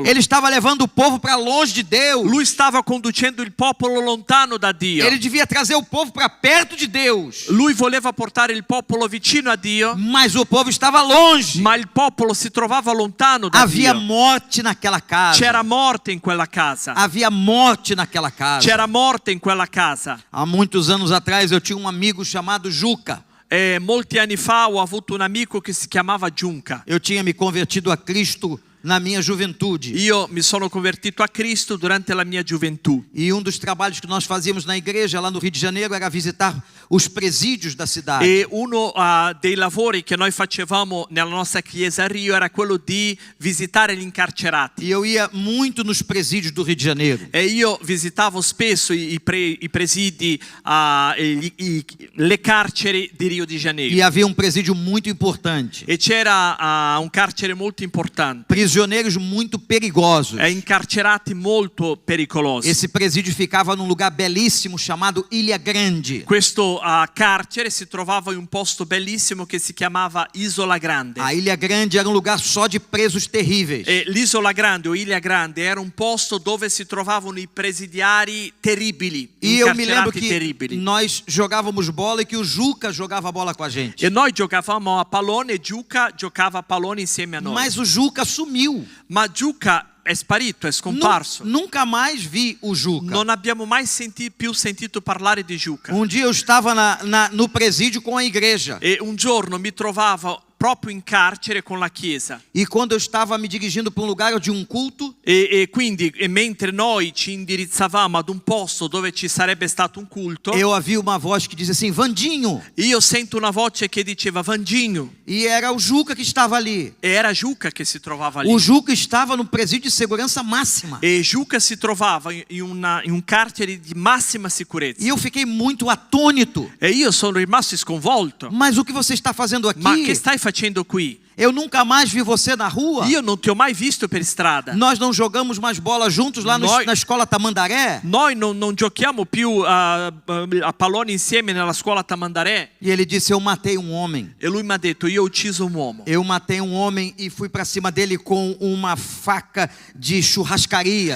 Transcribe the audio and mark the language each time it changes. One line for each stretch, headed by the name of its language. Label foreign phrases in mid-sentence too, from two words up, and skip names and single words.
Portuguese: Ele estava levando o povo para longe de Deus.
Italian: Lui stava conducendo il popolo lontano da Dio.
Portuguese: Ele devia trazer o povo para perto de Deus.
Italian: Lui voleva portare il popolo vicino a Dio,
Portuguese: Mas o povo estava longe.
Italian: ma il popolo si trovava lontano da
Portuguese: Havia
Italian: Dio.
Portuguese: morte naquela casa.
Italian: C'era morte in quella casa.
Portuguese: Havia morte naquela casa.
Italian: C'era morte in quella casa.
Portuguese: Há muitos anos atrás eu tinha um amigo chamado Juca.
Italian: E molti anni fa ho avuto un amico che si chiamava Giunca.
Portuguese: Eu tinha me convertido a Cristo na minha juventude.
Italian: Io mi sono convertito a Cristo durante la mia gioventù.
Portuguese: E um dos trabalhos que nós fazíamos na igreja lá no Rio de Janeiro era visitar os presídios da cidade.
Italian: E uno dei lavori che noi facevamo nella nostra chiesa a Rio era quello di visitare gli incarcerati.
Portuguese: E eu ia muito nos presídios do Rio de Janeiro.
Italian: E io visitavo spesso i presidi, le carceri di Rio de Janeiro.
Portuguese: E havia um presídio muito importante.
Italian: E c'era un carcere molto importante.
Portuguese: Prisioneiros muito perigosos.
Italian: E incarcerati molto pericolosi.
Portuguese: Esse presídio ficava num lugar belíssimo chamado Ilha Grande.
Italian: Questo carcere si trovava in un posto bellissimo che si chiamava Isola Grande.
Portuguese: A Ilha Grande era um lugar só de presos terríveis.
Italian: E l'Isola Grande o Ilha Grande era un posto dove si trovavano i presidiari terribili,
Portuguese: E eu me lembro
Italian: incarcerati
Portuguese: que
Italian: terribili.
Portuguese: nós jogávamos bola e que o Juca jogava bola com a gente.
Italian: E noi giocavamo a pallone e Giuca giocava a pallone insieme a noi.
Portuguese: Mas o Juca sumiu.
Italian: Ma Giuca è sparito, è scomparso.
Portuguese: Nunca mais vi o Juca.
Italian: Non abbiamo mai più sentito parlare di Giuca.
Portuguese: Um dia eu estava no presídio com a igreja.
Italian: E un giorno mi trovavo proprio in carcere con la chiesa.
Portuguese: E quando eu estava me dirigindo para um lugar de um culto,
Italian: E quindi mentre noi ci indirizzavamo ad un posto dove ci sarebbe stato un culto,
Portuguese: eu ouvi uma voz que dizia assim: Vandinho.
Italian: io sento una voce che diceva Vandinho.
Portuguese: E era o Juca que estava ali.
Italian: E era Giuca che si trovava lì.
Portuguese: O Juca estava no presídio de segurança máxima.
Italian: E Giuca si trovava in un carcere di massima sicurezza.
Portuguese: E eu fiquei muito atônito.
Italian: E io sono rimasto sconvolto.
Portuguese: Mas o que você está fazendo
Italian: Ma che
Portuguese: aqui?
Italian: stai facendo qui?
Portuguese: Eu nunca mais vi você na rua.
Italian: Io non ti ho mai visto per strada.
Portuguese: Nós não jogamos mais bola juntos lá na escola Tamandaré.
Italian: Noi non giochiamo più a pallone insieme nella scuola Tamandaré.
Portuguese: E ele disse: eu matei um homem.
Italian: E lui mi ha detto: io ho ucciso un uomo.
Portuguese: Eu matei um homem e fui para cima dele com uma faca de churrascaria.